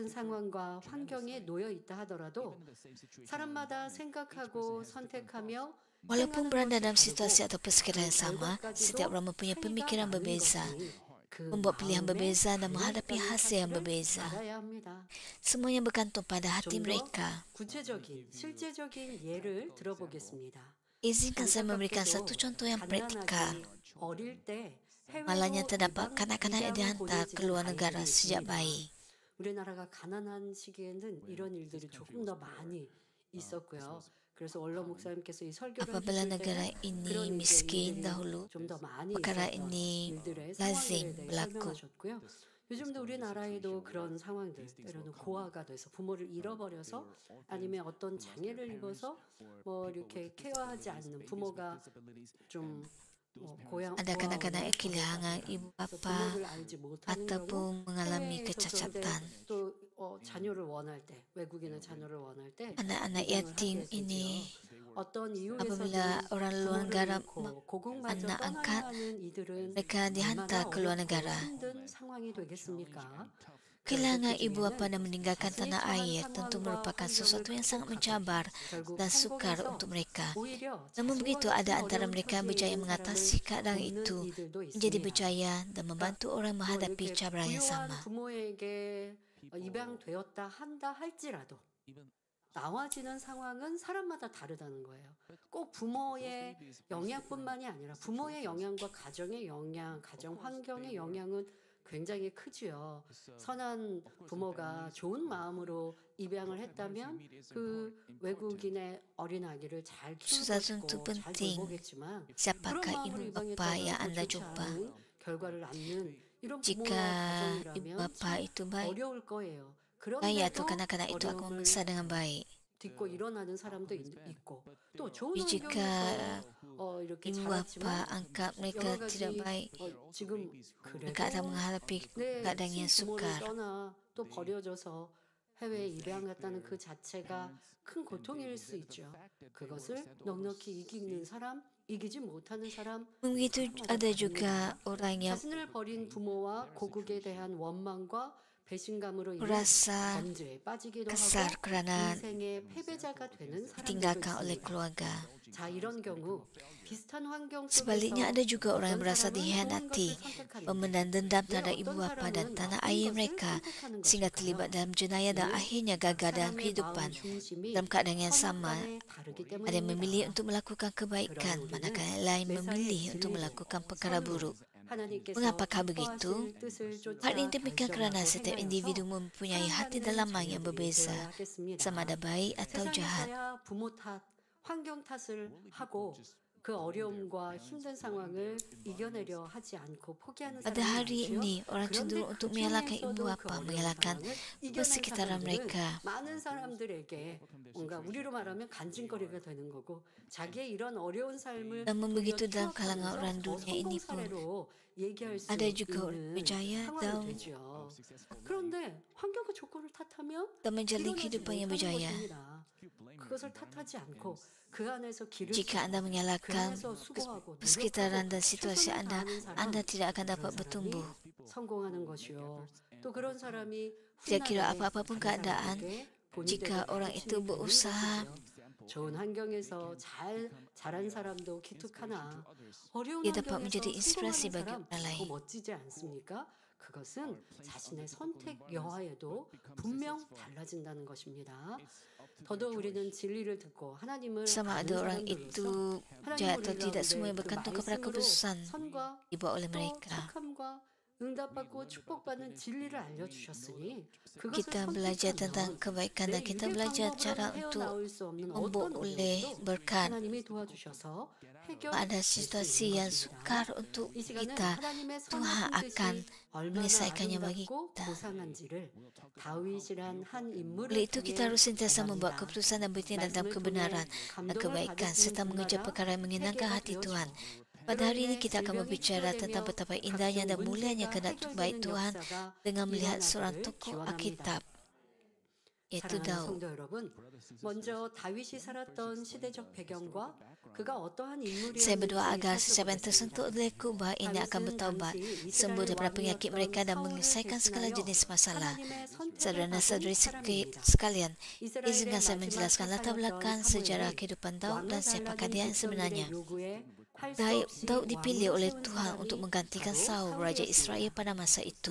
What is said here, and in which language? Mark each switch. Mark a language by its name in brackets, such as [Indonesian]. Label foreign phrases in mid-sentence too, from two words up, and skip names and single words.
[Malay] Walaupun berada dalam situasi atau persekitaran yang sama, setiap orang mempunyai pemikiran berbeza, membuat pilihan berbeza dan menghadapi hasil yang berbeza. Semuanya bergantung pada hati mereka. Izinkan saya memberikan satu contoh yang praktikal. Malangnya terdapat kanak-kanak yang dihantar ke luar negara sejak bayi. [Korean] 우리나라가 가난한 시기에는 이런 일들이 조금 더 많이 있었고요. 그래서 원로 목사님께서 이 설교를 [Malay] Apabila negara ini miskin dahulu, perkara ini lazim berlaku. [Korean] 요즘도 우리나라에도 그런 상황들, 때로는 고아가 돼서 부모를 잃어버려서 아니면 어떤 장애를 입어서 뭐 이렇게 케어하지 않는 부모가 좀 [Malay] Ada kanak-kanak yang kehilangan ibu bapa ataupun mengalami kecacatan. Anak-anak yatim ini, apabila orang luar negara anak angkat, mereka dihantar ke luar negara. Kehilangan ibu bapa dan meninggalkan tanah air tentu merupakan sesuatu yang sangat mencabar dan sukar untuk mereka. Namun begitu, ada antara mereka yang berjaya mengatasi keadaan itu, menjadi berjaya dan membantu orang menghadapi cabaran yang sama. [Korean] 나와지는 상황은 사람마다 다르다는 거예요. 꼭 부모의 영향뿐만이 아니라 부모의 영향과 가정의 영향, 가정 환경의 영향은 굉장히 크지요. 선한 부모가 좋은 마음으로 입양을 했다면 그 외국인의 어린 아기를 잘 키울 것이고 잘 돌보겠지만 그런 마음으로 입양했다고 좋지 않은 결과를 낳는 이런 부모의 가정이라면 어려울 거예요. [Malay] Bayi atau kanak-kanak itu akan membesar dengan baik. [Korean] 딛고 일어나는 사람도 있고 또 좋은 [Malay] Jika [Korean] 환경에서 이렇게 [Malay] ibu bapa [Korean] 자랐지만 [Malay] anggap mereka [Korean] 여러 [Malay] tidak [Korean] 가지 [Malay] baik, [Korean] 지금 [Malay] mereka akan [Korean] 그래도 [Malay] menghadapi [Korean] 내 [Malay] keadaan yang [Korean] 친부모를 [Malay] sukar. [Korean] 떠나 또 버려져서 해외에 입양 갔다는 그 자체가 큰 고통일 수 있죠. 그것을 넉넉히 이기는 사람, 이기지 못하는 사람, [Malay] Begitu ada juga orang yang [Korean] 자신을 버린 부모와 고국에 대한 원망과 배신감으로 인해 [Malay] merasa [Korean] 범죄에 빠지기도 [Malay] kesal [Korean] 하고 [Malay] kerana [Korean] 인생의 패배자가 되는 사람들도 [Malay] ditinggalkan oleh [Korean] 있습니다. [Malay] keluarga. [Korean] 자, 이런 경우 비슷한 환경 [Malay] Sebaliknya [Korean] 속에서 [Malay] ada juga orang yang [Korean] 어떤 [Malay] merasa [Korean] 사람은 좋은 [Malay] dihianati, [Korean] 것을 선택하는데 [Malay] memendam dendam [Korean] 왜 [Malay] terhadap [Korean] 어떤 [Malay] ibu bapa dan [Korean] 사람은 [Malay] tanah [Korean] 나쁜 [Malay] air [Korean] 것을 [Malay] mereka [Korean] 선택하는 [Malay] sehingga [Korean] 것일까요? [Malay] terlibat dalam jenayah dan [Korean] 늘 [Malay] akhirnya [Korean] 각 [Malay] gagal dalam [Korean] 사람의 [Malay] kehidupan. [Korean] 마음 중심이 [Malay] Dalam keadaan yang sama, [Korean] 선악간에 다르기 [Malay] ada yang memilih [Korean] 때문입니다. [Malay] untuk melakukan kebaikan, [Korean] 그러나 [Malay] manakala [Korean] 우리는 [Malay] yang lain [Korean] 매사에 [Malay] memilih untuk [Korean] 진리로 [Malay] melakukan perkara [Korean] 선으로 [Malay] buruk. [Korean] 하나님께서 [Malay] Mengapakah begitu? [Korean] 기뻐하실 뜻을 쫓아 [Malay] Hal ini demikian kerana [Korean] 결정하고 [Malay] setiap [Korean] 행하여서 [Malay] individu mempunyai hati dalaman yang [Korean] 사랑받는 [Malay] berbeza, [Korean] 자녀들이 되어야 하겠습니다. [Malay] sama ada baik atau jahat. [Korean] 세상에서야 부모 탓, 환경 탓을 하고 그 어려움과 힘든 상황을 이겨내려 하지 않고 포기하는 [Malay] Pada [Korean] 사람이 [Malay] hari [Korean] 많지요. [Malay] ini, orang [Korean] 그런데 [Malay] cenderung [Korean] 그 [Malay] untuk menyalahkan ibu [Korean] 중에서도 그 [Malay] bapa, [Korean] 어려운 [Malay] menyalahkan [Korean] 상황을 이겨낸 [Malay] persekitaran [Korean] 사람들은 [Malay] mereka. [Korean] 많은 사람들에게 뭔가 우리로 말하면 간증거리가 되는 거고 자기의 이런 어려운 삶을 [Malay] Namun begitu [Korean] 돌려 [Malay] dalam kalangan [Korean] 추억하면서 [Malay] orang [Korean] 더 [Malay] dunia [Korean] 성공 [Malay] ini pun [Korean] 사례로 얘기할 수 [Malay] ada juga orang [Korean] 있는 [Malay] berjaya [Korean] 상황이 [Malay] dan, [Korean] 되죠. 그런데 환경과 조건을 탓하면 [Malay] dan menjalani [Korean] 일어나지 [Malay] kehidupan yang [Korean] 못하는 [Malay] berjaya. [Korean] 것입니다. 그것을 탓하지 않고 그 안에서 길을 [Malay] Jika anda [Korean] 그 [Malay] menyalahkan [Korean] 안에서 수고하고 [Malay] persekitaran dan situasi [Korean] 최선을 [Malay] anda, [Korean] 다하는 사람, [Malay] anda tidak akan dapat [Korean] 그런 [Malay] bertumbuh. [Korean] 사람이 성공하는 것이요. 또 그런 사람이 [Malay] Tidak kira [Korean] 훈남에게 [Malay] apa-apa pun [Korean] 다른 [Malay] keadaan, [Korean] 사람에게 본이 [Malay] jika [Korean] 되고 [Malay] orang [Korean] 가르침이 [Malay] itu [Korean] 되는 [Malay] berusaha [Korean] 것이죠. 좋은 환경에서 자란 사람도 기특하나 어려운 [Malay] ia dapat menjadi [Korean] 환경에서 [Malay] inspirasi [Korean] 성공하는 [Malay] bagi [Korean] 사람 [Malay] orang [Korean] 더 [Malay] lain. [Korean] 멋지지 않습니까? 그것은 자신의 선택 여하에도 분명 달라진다는 것입니다. 더더욱 우리는 진리를 듣고 하나님을 [Malay] Sama [Korean] 아는 [Malay] ada orang [Korean] 사람들로서 [Malay] itu [Korean] 하나님 [Malay] jahat atau [Korean] 우리 [Malay] tidak, [Korean] 가운데 [Malay] semua [Korean] 그 [Malay] bergantung kepada [Korean] 말씀으로 [Malay] keputusan [Korean] 선과 [Malay] dibuat oleh [Korean] 또 [Malay] mereka. [Korean] 착함과 응답받고 축복받는 진리를 알려주셨으니 그것을 [Malay] Kita belajar tentang [Korean] 선택하면 [Malay] kebaikan [Korean] 내 [Malay] dan kita [Korean] 유대 [Malay] belajar [Korean] 방법으로는 [Malay] cara untuk [Korean] 헤어나올 수 없는 [Malay] membuat [Korean] 어떤 [Malay] oleh [Korean] 어려움도 [Malay] berkat. [Korean] 하나님이 도와주셔서 해결될 [Malay] Ada [Korean] 수 [Malay] situasi [Korean] 있는 [Malay] yang [Korean] 것입니다. [Malay] sukar untuk [Korean] 이 시간은 [Malay] kita, [Korean] 하나님의 [Malay] Tuhan [Korean] 선하신 [Malay] akan [Korean] 뜻이 얼마나 [Malay] menyelesaikannya bagi [Korean] 아름답고 [Malay] kita. [Korean] 고상한지를 다윗이란 한 인물을 [Malay] Oleh itu kita [Korean] 통해 [Malay] harus sentiasa membuat [Korean] 알아갑니다. [Malay] keputusan dan bertindak dalam [Korean] 말씀을 [Malay] kebenaran [Korean] 통해 [Malay] dan [Korean] 감동을 [Malay] kebaikan [Korean] 받으시는 [Malay] serta mengejar [Korean] 분마다 [Malay] perkara yang menyenangkan [Korean] 회개가 [Malay] hati [Korean] 되어지고 [Malay] Tuhan. Pada hari ini kita akan [Korean] 질병이 [Malay] berbicara [Korean] 치료되며 [Malay] tentang betapa indahnya dan [Korean] 각종 [Malay] mulianya [Korean] 문제가 [Malay] kehendak baik [Korean] 해결되는 [Malay] Tuhan [Korean] 역사가 [Malay] dengan melihat seorang [Korean] 일어나기를 [Malay] tokoh [Korean] 기원합니다. [Malay] Alkitab, yaitu [Korean] 사랑하는 [Malay] Daud. [Korean] 성도 여러분, 먼저 다윗이 살았던 시대적 배경과 그가 어떠한 인물이었는지 [Malay] Saya berdoa agar sesiapa yang [Korean] 살펴보겠습니다. [Malay] tersentuh oleh kubah ini akan bertaubat, sembuh daripada penyakit mereka dan menyelesaikan segala jenis masalah. Saudara-saudari sekalian, izinkan saya menjelaskan latar belakang sejarah kehidupan Daud dan siapakah dia yang sebenarnya. Daud dipilih oleh Tuhan untuk menggantikan Saul, Raja Israel pada masa itu.